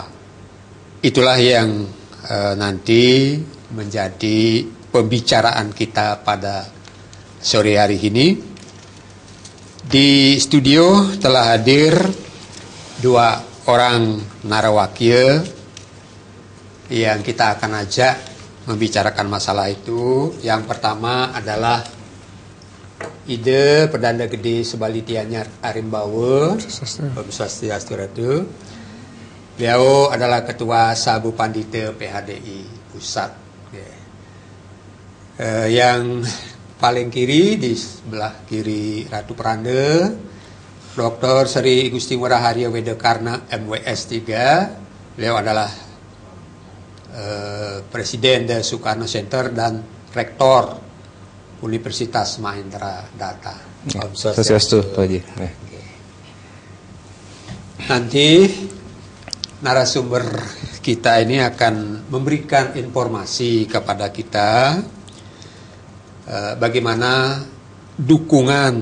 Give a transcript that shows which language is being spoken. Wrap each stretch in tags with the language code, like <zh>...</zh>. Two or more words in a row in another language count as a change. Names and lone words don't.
<id>Itulah yang nanti menjadi pembicaraan kita pada sore hari ini. Di studio telah hadir dua orang narawakil yang kita akan ajak membicarakan masalah itu. Yang pertama adalah Ide Perdana Gede Sebali Tianyar Arimbawa, Om Swastiastu Ratu. Beliau adalah Ketua Sabu Pandita PHDI Pusat. Yang paling kiri, di sebelah kiri Ratu Peranda, Dr. Sri Gusti Ngurah Harya Wedakarna MWS 3. Beliau adalah Presiden The Soekarno Center dan Rektor Universitas Mahendra Data. Om Swastiastu, Pak Haji. Nanti narasumber kita ini akan memberikan informasi kepada kita bagaimana dukungan</id>